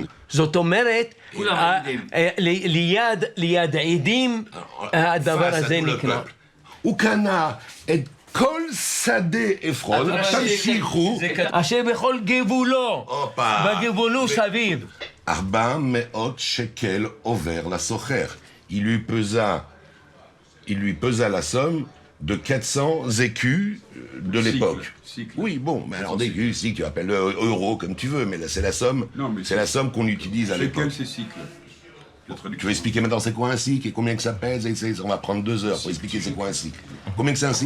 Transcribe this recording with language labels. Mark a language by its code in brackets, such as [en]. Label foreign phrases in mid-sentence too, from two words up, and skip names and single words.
[he] זאת אומרת, ליד עדים, הדבר הזה נקרא. הוא קנה את כל שדה עפרון, תמשיכו. אשר בכל גבולו, בגבולו סביב. 400 שקל עובר לסוחר. [fr] Il lui pesa la somme de 400 écus de l'époque. Oui, bon, mais alors des écus, si tu appelles le euro comme tu veux, mais là c'est la somme, c'est la somme qu'on utilise à l'époque. C'est cycle. Tu veux expliquer maintenant c'est quoi un cycle et combien que ça pèse et on va prendre 2 heures pour expliquer c'est quoi un cycle. Combien que c'est un cycle?